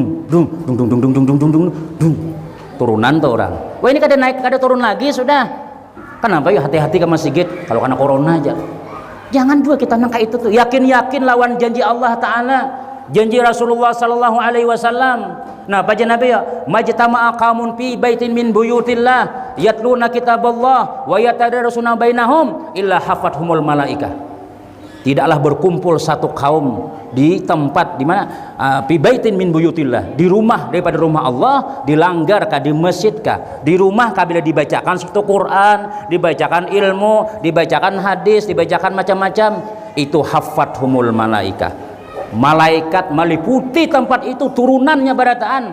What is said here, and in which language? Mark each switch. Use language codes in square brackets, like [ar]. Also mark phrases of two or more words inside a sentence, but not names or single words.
[bjn] Turunan tuh orang. Wah ini kada naik, kada turun lagi sudah. Kenapa ya hati-hati ke masjid kalau kena corona aja. Jangan juga kita nangka itu tuh. Yakin-yakin lawan janji Allah Ta'ala. [ar] Janji رسول الله صلى الله عليه وسلم. [bjn] Nah, baca Nabi ya, [ar] ما اجتمع قوم في بيت من بيوت الله يتلون كتاب الله ويتدارسونه بينهم إلا حفتهم الملائكة. [bjn] Tidaklah berkumpul satu kaum di tempat di mana [ar] في بيت من بيوت الله, [bjn] di rumah daripada rumah Allah, dilanggar kah di masjid kah, di rumah kah bila dibacakan satu Quran, dibacakan ilmu, dibacakan hadis, dibacakan macam-macam, itu [ar] حفتهم الملائكة. [bjn] Malaikat meliputi tempat itu turunannya barataan.